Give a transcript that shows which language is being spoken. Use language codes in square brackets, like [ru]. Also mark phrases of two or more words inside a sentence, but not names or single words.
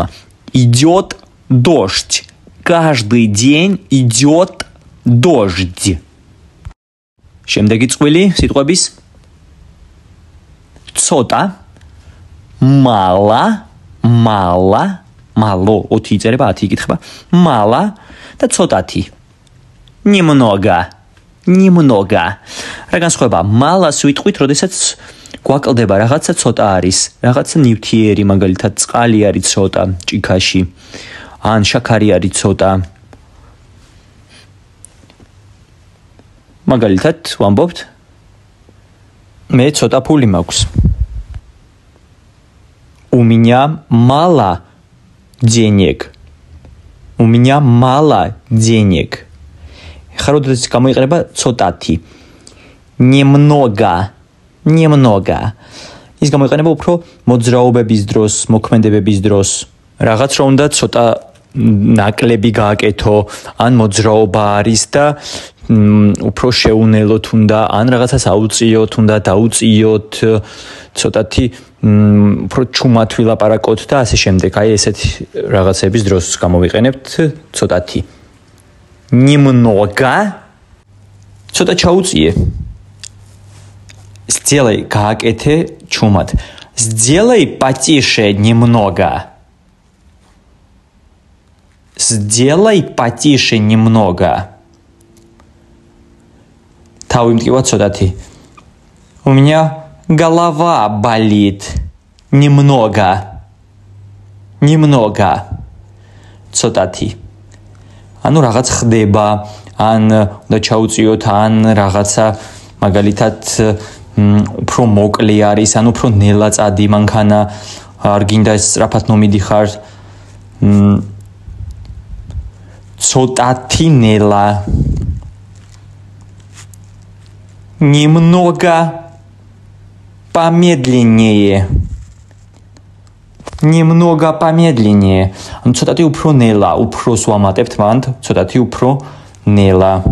[ru] Идет дождь. Каждый день идет дождь. [ka] შემდეგი წყვილი სიტყვების ცოტა, მало, 4 იწერება, 10 იკითხება. [ru] Мало [ka] და ცოტათი. [ru] Немного. [ka] რა განსხვავება? მალას ვიტყვით, როდესაც გვაკლდება რაღაცა ცოტა არის, რაღაცა ნივთიერი, მაგალითად წყალი არის ცოტა ჭიქაში, ან შაქარი არის ცოტა. მაგალითად ვამბობთ, მე ცოტა ფული მაქვს. [ru] У меня мало денег. [ka] ხა როდესაც გამოიყენება ცოტათი. [ru] Немного. [ka] ის გამოიყენება უფრო მოძრაობების დროს, მოქმედებების დროს. რაღაც რომ უნდა ცოტა ნაკლები გააკეთო, ან მოძრაობა არის და უფრო შეუნელოთ უნდა, ან რაღაცას აუწიოთ, უნდა დაუწიოთ, ცოტათი უფრო ჩუმად ვილაპარაკოთ და ასე შემდეგ. აი ესეთი რაღაცების დროს გამოვიყენებთ ცოტათი. Немного. ცოტა ჩაუწიე. Сделай გააკეთე ჩუმად. [ru] Сделай потише немного. [ka] თავი მტკივა ცოტათი. [ru] У меня голова болит. Немного. [ka] ცოტათი. ანუ რაღაც ხდება, ან უნდა ჩაუწიოთ, ან რაღაცა მაგალითად უფრო მოკლე არის, ან უფრო ნელა წადი მანქანა, არ გინდა სწრაფად მომიდიხარ. ცოტათი ნელა. [ru] Немного помедленнее. [ka] ანუ ცოტათი უფრო ნელა, უფროს ვამატებთ მანდ, ცოტათი უფრო ნელა.